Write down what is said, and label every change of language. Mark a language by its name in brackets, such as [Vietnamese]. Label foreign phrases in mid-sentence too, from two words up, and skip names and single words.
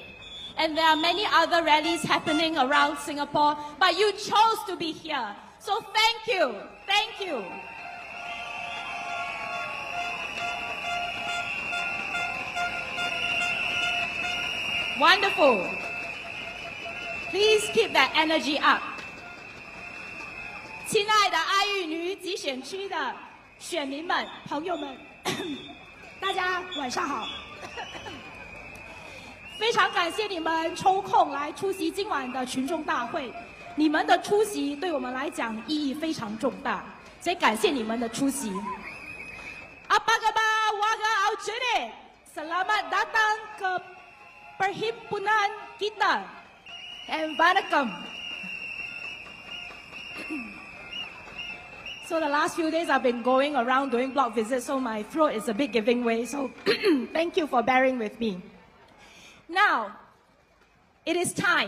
[English] And there are many other rallies happening around Singapore, but you chose to be here. So thank you. Thank you. Wonderful. Please keep that energy up. [Chinese] 亲爱的阿裕尼集选区的选民们、朋友们，大家晚上好。非常感谢你们抽空来出席今晚的群众大会，你们的出席对我们来讲意义非常重大，所以感谢你们的出席。 [Malay] Apa khabar warga Aljunied? Selamat datang ke perhimpunan kita. [English] And vanakkam. So the last few days I've been going around doing blog visits, so my throat is a bit giving way. So thank you for bearing with me. Now, it is time.